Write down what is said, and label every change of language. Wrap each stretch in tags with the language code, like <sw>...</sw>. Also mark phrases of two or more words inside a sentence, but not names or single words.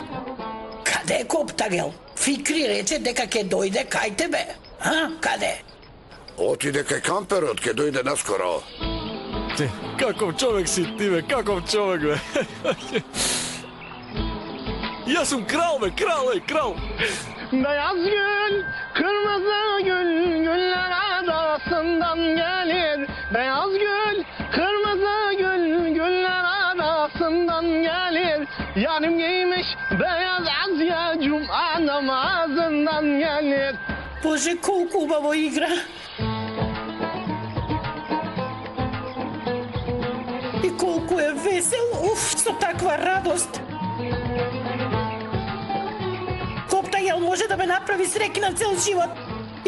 <mk>Каде е Коптагел? Фикри рече дека ќе дојде кај тебе. Каде? Отиде кај камперот, ќе дојде наскоро. Ти, каков човек си ти, бе, каков човек, бе. Јас сум крал, бе, крал.</mk> <tr>Beyaz gül, kırmızı gül, güller arasından gelir. Beyaz gül, kırmızı gül, güller arasından gelir. Yarım giymiş beyaz azya, cuma namazından gelir.</tr> <mk>Боже, колку убаво игра. И колку е весел, со таква радост. Коптагел може да ме направи среќна цел живот.</mk>